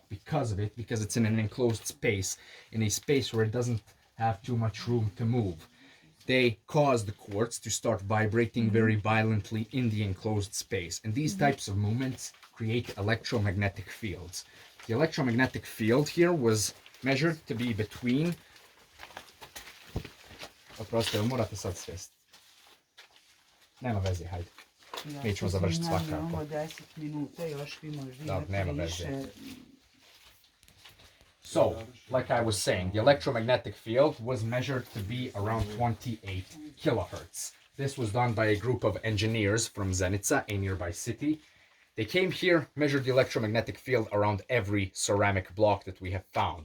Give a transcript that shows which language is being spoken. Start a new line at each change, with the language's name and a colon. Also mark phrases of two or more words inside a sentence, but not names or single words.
English: Because of it, because it's in an enclosed space, in a space where it doesn't have too much room to move, they cause the quartz to start vibrating very violently in the enclosed space. And these types of movements create electromagnetic fields. The electromagnetic field here was measured to be between...
Bosnian: Oprostite, morate sad svest. Nema veze, hajde. Mi ćemo završiti svakako. Da, nema veze.
English: So, like I was saying, the electromagnetic field was measured to be around 28 kilohertz. This was done by a group of engineers from Zenica, a nearby city. They came here, measured the electromagnetic field around every ceramic block that we have found.